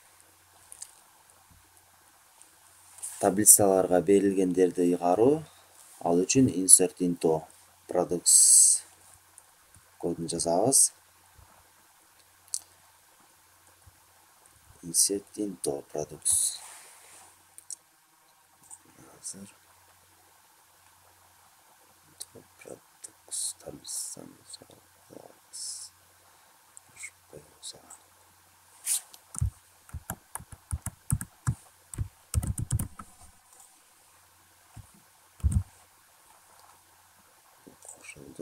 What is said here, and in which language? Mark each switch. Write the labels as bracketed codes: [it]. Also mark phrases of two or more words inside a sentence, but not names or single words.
[ky] Таблицаларга берилгендерди ыйгаруу, ал үчүн [en] insert into products [ky] кодун жазабыз. [en] Insert into products. [ky] Азыр products таблицаны жазабыз. Кошулду.